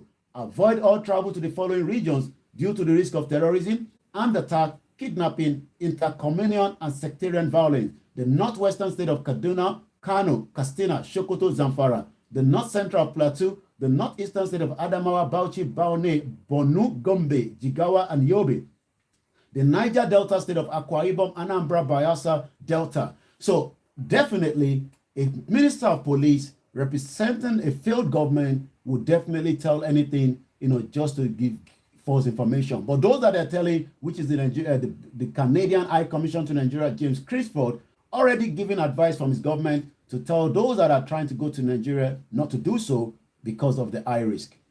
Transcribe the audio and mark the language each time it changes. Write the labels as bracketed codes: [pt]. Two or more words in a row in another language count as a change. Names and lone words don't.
[en] Avoid all travel to the following regions due to the risk of terrorism, armed attack, kidnapping, intercommunion, and sectarian violence. The northwestern state of Kaduna, Kano, Katsina, Sokoto, Zamfara. The north central Plateau, the northeastern state of Adamawa, Bauchi, Borno, Gombe, Jigawa, and Yobe. The Niger Delta state of Akwa Ibom, Anambra, Bayelsa, Delta. So definitely a minister of police representing a failed government would definitely tell anything, just to give false information. But those that are telling, which is the Canadian High Commission to Nigeria, James Crisford, already giving advice from his government to tell those that are trying to go to Nigeria not to do so because of the high risk.